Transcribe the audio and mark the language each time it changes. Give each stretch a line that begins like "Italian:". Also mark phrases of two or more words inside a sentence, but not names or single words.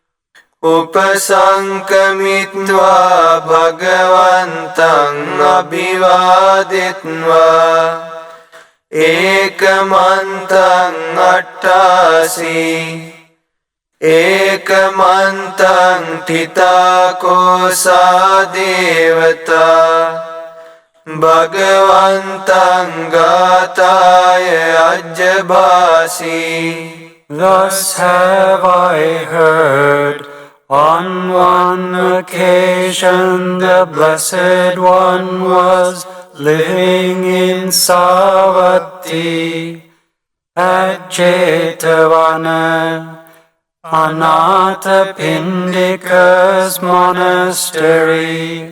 Pali: Upasankamitva bhagavantang abhivaditva Ekamantang attasi Ekamantang titakosa devata Bhagavantang gataya ajabhasi.
English: Thus have I heard. On one occasion the Blessed One was living in Savatthi at Jetavana, Anathapindika's monastery.